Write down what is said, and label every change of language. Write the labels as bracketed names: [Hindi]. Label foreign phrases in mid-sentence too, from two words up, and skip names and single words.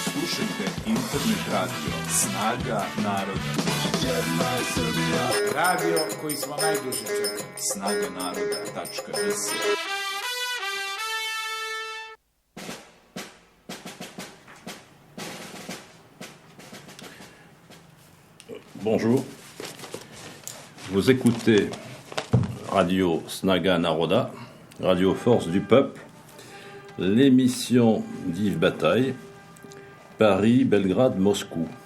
[Serbian] Slušajte internet radio Snaga naroda. Radio koji smo najduže čekali. snaganaroda.rs. [French] Bonjour, vous écoutez Radio Snaga Naroda, Radio Force du Peuple, l'émission d'Yves Bataille, Paris, Belgrade, Moscou.